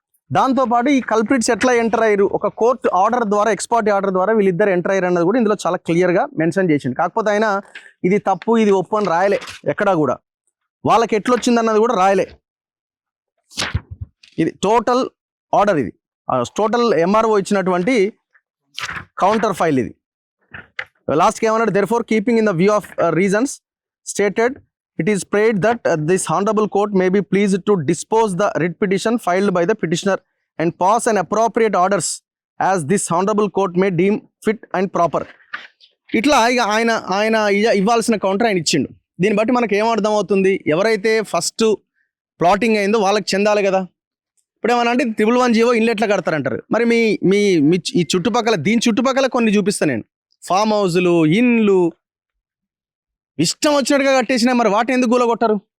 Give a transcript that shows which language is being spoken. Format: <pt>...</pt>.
<te>దాంతోపాటు ఈ కల్ప్రిట్స్ ఎట్లా ఎంటర్ అయ్యారు, ఒక కోర్టు ఆర్డర్ ద్వారా, ఎక్స్పార్టీ ఆర్డర్ ద్వారా వీళ్ళిద్దరు ఎంటర్ అయ్యారు అన్నది కూడా ఇందులో చాలా క్లియర్గా మెన్షన్ చేసింది. కాకపోతే ఆయన ఇది తప్పు ఇది ఒప్పు అని రాయలే, ఎక్కడా కూడా వాళ్ళకి ఎట్లొచ్చిందన్నది కూడా రాయలే. ఇది టోటల్ ఆర్డర్, ఇది టోటల్ ఎంఆర్ఓ ఇచ్చినటువంటి కౌంటర్ ఫైల్. ఇది లాస్ట్కి ఏమన్నాడు,</te> <en>therefore keeping in the view of reasons stated, it is prayed that this honorable court may be pleased to dispose the writ petition filed by the petitioner and pass an appropriate orders as this honorable court may deem fit and proper.</en> <te>ఇట్లా ఇక ఆయన ఇవ్వాల్సిన counter ఆయన ఇచ్చిండు. దీన్ని బట్టి మనకు ఏమర్థం అవుతుంది, ఎవరైతే ఫస్ట్ ప్లాటింగ్ అయిందో వాళ్ళకి చెందాలి కదా. ఇప్పుడు ఏమన్నా అంటే 111 ఇల్లు ఎట్లా కడతారంటారు. మరి మీ ఈ చుట్టుపక్కల, దీని చుట్టుపక్కల కొన్ని చూపిస్తాను నేను, ఫామ్ హౌజులు, ఇండ్లు ఇష్టం వచ్చినట్టుగా కట్టేసినా, మరి వాటిని ఎందుకు కూలగొట్టారు?</te>